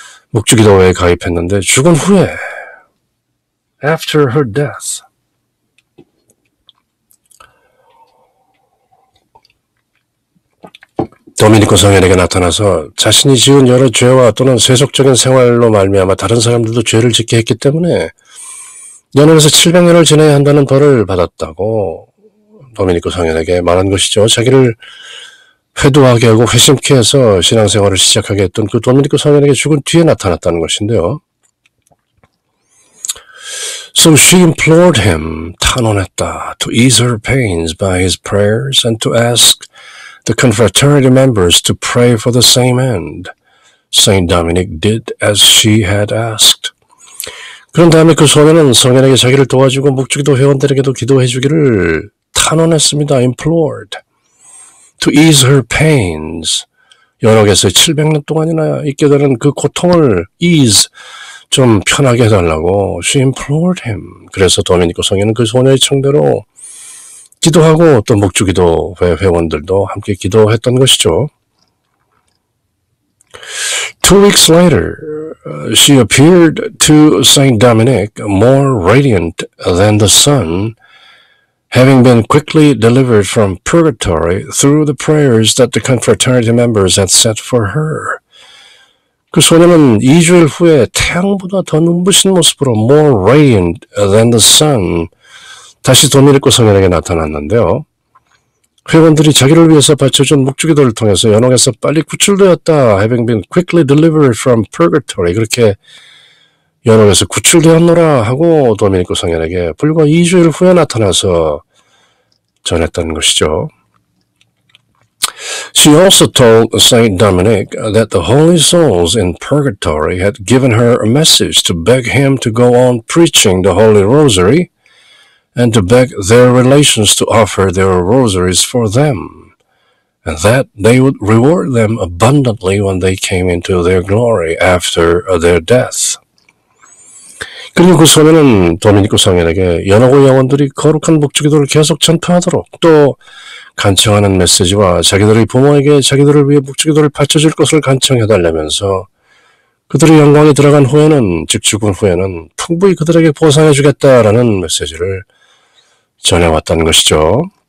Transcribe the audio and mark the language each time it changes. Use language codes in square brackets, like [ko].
[ko] 묵주기도회에 가입했는데 죽은 후에 [en] after her death [ko] 도미니코 성인에게 나타나서 자신이 지은 여러 죄와 또는 세속적인 생활로 말미암아 다른 사람들도 죄를 짓게 했기 때문에 연옥에서 700년을 지내야 한다는 벌을 받았다고 도미니코 성인에게 말한 것이죠. 자기를 회도하게 하고 회심케 해서 신앙생활을 시작하게 했던 그 도미니코 성인에게 죽은 뒤에 나타났다는 것인데요. [en] So she implored him, [ko] 탄원했다, [en] to ease her pains by his prayers and to ask the confraternity members to pray for the same end. Saint Dominic did as she had asked. [ko] 그런 다음에 그 소녀는 성인에게 자기를 도와주고 묵주기도 회원들에게도 기도해 주기를 탄원했습니다. [en] implored. To ease her pains. [ko] 연옥에서 700년 동안이나 있게 되는 그 고통을 ease, 좀 편하게 해달라고 [en] she implored him. [ko] 그래서 도미니코 성인은 그 소녀의 청대로 기도하고 또 묵주기도 회원들도 함께 기도했던 것이죠. [en] 2 weeks later, she appeared to Saint Dominic more radiant than the sun, having been quickly delivered from purgatory through the prayers that the confraternity members had said for her. [ko] 그 소녀는 2주일 후에 태양보다 더 눈부신 모습으로 [en] more radiant than the sun, [ko] 다시 도미니코 성인에게 나타났는데요. 회원들이 자기를 위해서 바쳐준 묵주기도를 통해서 연옥에서 빨리 구출되었다. [en] Having been quickly delivered from purgatory. [ko] 그렇게 연옥에서 구출되었노라 하고 도미니코 성인에게 불과 2주일 후에 나타나서 전했다는 것이죠. [en] She also told Saint Dominic that the holy souls in purgatory had given her a message to beg him to go on preaching the Holy Rosary and to beg their relations to offer their rosaries for them, and that they would reward them abundantly when they came into their glory after their death. [ko] 그리고 그 소녀는 도미니코 성인에게 연옥의 영혼들이 거룩한 묵주기도를 계속 전파하도록 또 간청하는 메시지와 자기들의 부모에게 자기들을 위해 묵주기도를 바쳐줄 것을 간청해달라면서 그들의 영광에 들어간 후에는, 즉 죽은 후에는 풍부히 그들에게 보상해주겠다라는 메시지를 전해왔다는 것이죠.